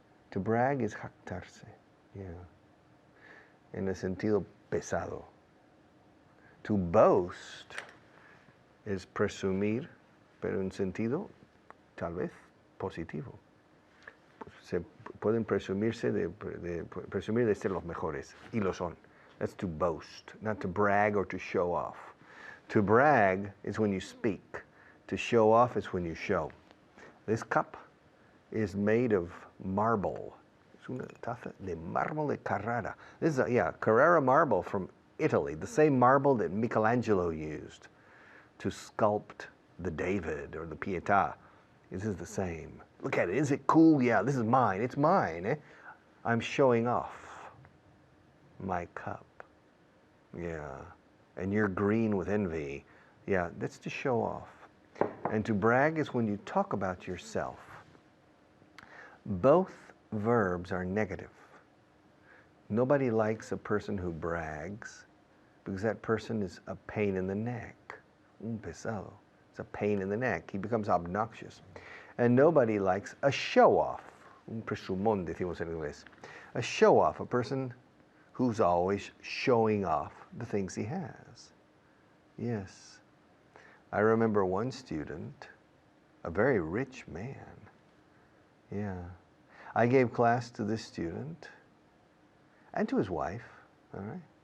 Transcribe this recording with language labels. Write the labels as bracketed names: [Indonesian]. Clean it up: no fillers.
[English] To brag is jactarse. Yeah. [Spanish] En el sentido pesado. [English] To boast [Spanish] es presumir, pero en sentido tal vez positivo. Se pueden presumir de ser los mejores, y lo son. [English] That's to boast, not to brag or to show off. To brag is when you speak. To show off is when you show. This cup is made of marble. [Spanish] Es una taza de mármol de Carrara. [English] This is Carrara marble from Italy, the same marble that Michelangelo used to sculpt the David or the Pietà. This is the same. Look at it. Is it cool? Yeah, this is mine. It's mine. Eh? I'm showing off my cup. Yeah. And you're green with envy. Yeah, that's to show off. And to brag is when you talk about yourself. Both verbs are negative. Nobody likes a person who brags because that person is a pain in the neck. [Spanish] Un pesado. [English] It's a pain in the neck. He becomes obnoxious. And nobody likes a show-off. [Spanish] Un presumón, decimos en inglés. [English] A show-off, a person who's always showing off the things he has. Yes. I remember one student, a very rich man. Yeah. I gave class to this student and to his wife, all right?